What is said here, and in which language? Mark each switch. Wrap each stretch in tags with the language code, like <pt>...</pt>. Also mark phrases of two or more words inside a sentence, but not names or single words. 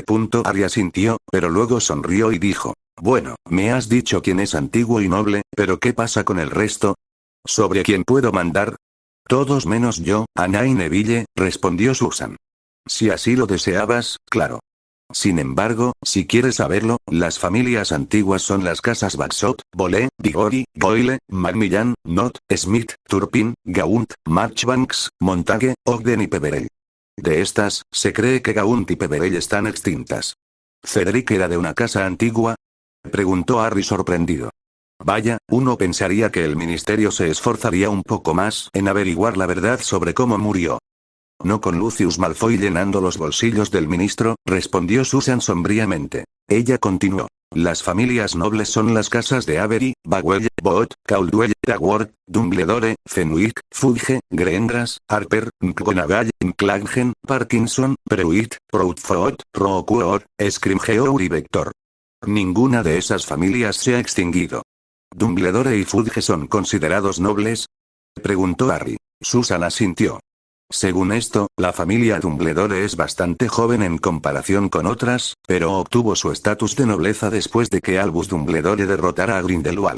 <es>Harry asintió, pero luego sonrió y dijo: bueno, me has dicho quién es antiguo y noble, pero ¿qué pasa con el resto? ¿Sobre quién puedo mandar? Todos menos yo, Ana y Neville, respondió Susan. Si así lo deseabas, claro. Sin embargo, si quieres saberlo, las familias antiguas son las casas Bagshot, Bolet, Diggory, Boyle, Macmillan, Nott, Smith, Turpin, Gaunt, Marchbanks, Montague, Ogden y Peverell. De estas, se cree que Gaunt y Peverell están extintas. ¿Cedric era de una casa antigua? Preguntó Harry sorprendido. Vaya, uno pensaría que el ministerio se esforzaría un poco más en averiguar la verdad sobre cómo murió. No con Lucius Malfoy llenando los bolsillos del ministro, respondió Susan sombríamente. Ella continuó. Las familias nobles son las casas de Avery, Bagwell, Bott, Caldwell, Hogwarts, Dumbledore, Fenwick, Fudge, Greengrass, Harper, McGonagall, Clangem, Parkinson, Prewitt, Proudfoot, Roquefort, Scrimgeour y Vector. Ninguna de esas familias se ha extinguido. ¿Dumbledore y Fudge son considerados nobles? Preguntó Harry. Susan asintió. Según esto, la familia Dumbledore es bastante joven en comparación con otras, pero obtuvo su estatus de nobleza después de que Albus Dumbledore derrotara a Grindelwald.</es>